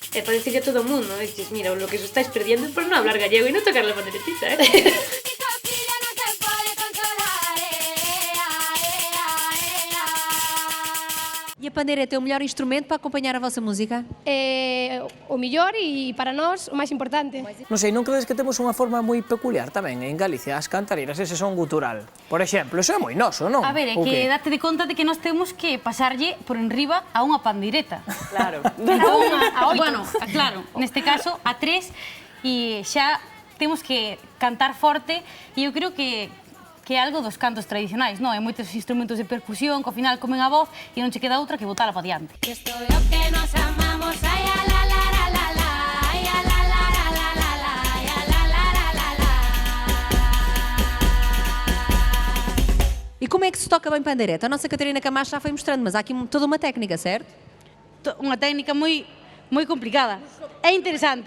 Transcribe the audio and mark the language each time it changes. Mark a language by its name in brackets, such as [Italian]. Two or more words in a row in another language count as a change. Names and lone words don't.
[Galician] E para dicirle a todo o mundo, dices, mira, [Spanish] lo que os estáis perdiendo [Galician] é por non hablar gallego e non tocar [Spanish] la panderetita, [Portuguese] E a pandeireta é o melhor instrumento para acompanhar a vossa música? [Galician] É o mellor e para nós o máis importante. Non sei, non credes que temos unha forma moi peculiar tamén en Galicia, as cantareiras, ese son gutural. Por exemplo, eso é moi noso, non? A ver, é que date de conta de que nós temos que pasarlle por enriba a unha pandeireta. Claro. A oito. Bueno, claro, neste caso a 3 e xa temos que cantar forte e eu creo que é algo dos cantos tradicionais, non? Hai moitos instrumentos de percusión que ao final comen a voz e non che queda outra que botala pa diante. [Spanish] Esto es lo que nos amamos, ay, a la la la la la, ay, a la la la la la la, ay, a la la la la la. [Portuguese] E como é que se toca bem pandeireta? A nossa Catarina Camacho já foi mostrando, mas há aqui toda uma técnica, certo? [Galician] Unha técnica moi complicada. É interesante.